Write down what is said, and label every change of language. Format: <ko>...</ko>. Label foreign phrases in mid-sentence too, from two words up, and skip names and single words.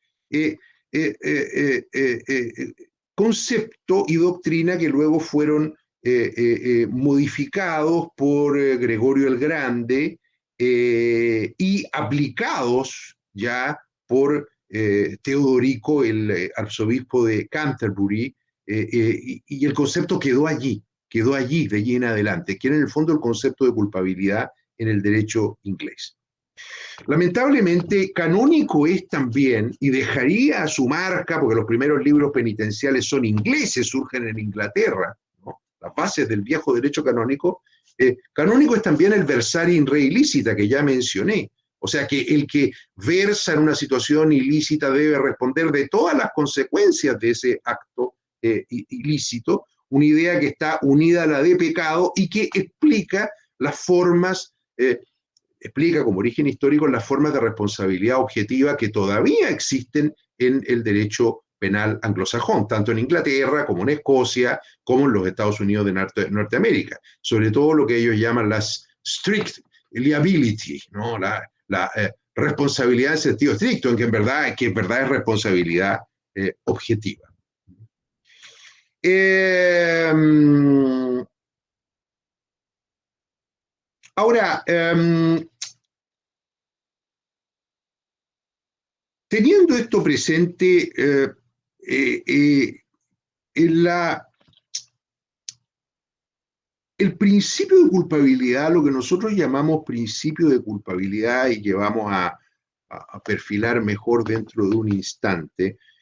<es>Concepto y doctrina que luego fueron modificados por Gregorio el Grande y aplicados ya por Teodorico, el arzobispo de Canterbury, y el concepto quedó allí de allí en adelante, que era en el fondo el concepto de culpabilidad en el derecho inglés. Lamentablemente, canónico es también, y dejaría su marca, porque los primeros libros penitenciales son ingleses, surgen en Inglaterra, ¿no? Las bases del viejo derecho canónico. Canónico es también el</es> <la>versare in re illicita,</la> <es>que ya mencioné. O sea que el que versa en una situación ilícita debe responder de todas las consecuencias de ese acto ilícito, una idea que está unida a la de pecado y que explica las formas explica como origen histórico las formas de responsabilidad objetiva que todavía existen en el derecho penal anglosajón, tanto en Inglaterra como en Escocia, como en los Estados Unidos de Norteamérica. Sobre todo lo que ellos llaman las</es> <en>strict liability,</en> <es>¿no? La responsabilidad en sentido estricto, en que en verdad es responsabilidad objetiva. Ahora, teniendo esto presente, el principio de culpabilidad, lo que nosotros llamamos principio de culpabilidad y que vamos a perfilar mejor dentro de un instante,</es>